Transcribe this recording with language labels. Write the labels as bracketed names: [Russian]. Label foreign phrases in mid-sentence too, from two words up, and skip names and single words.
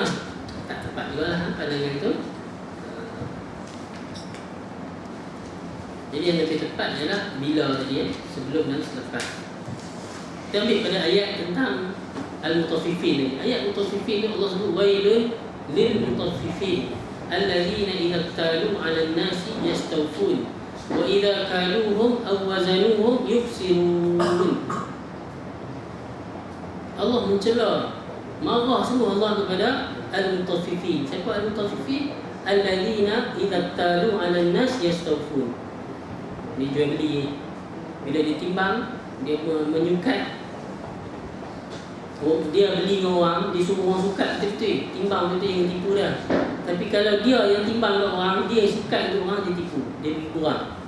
[Malay] Tak tepat juga lah pandangan itu. Jadi yang lebih tepat adalah bila tadi sebelum dan selepas. Kita ambil pada ayat tentang Al-Mutaffifin ni. Ayat Mutaffifin ni Allah sebut [Arabic] ويل للمطففين الذين إذا اكتالوا على الناس يستوفون وإذا كالوهم أو وزنوهم يخسرون. [Malay] Allah mencela, marah semua Allah kepada al-mutaffifin. Siapa al-mutaffifin? [Arabic] الذين إذا اكتالوا على الناس يستوفون. [Malay] Dia jual beli, bila dia timbang, dia menyukat. Dia beli dengan orang, dia suruh orang sukat betul-betul, timbang betul yang tipu dia. Tapi kalau dia yang timbang dengan orang, dia yang sukat untuk orang, dia tipu, dia beri kurang.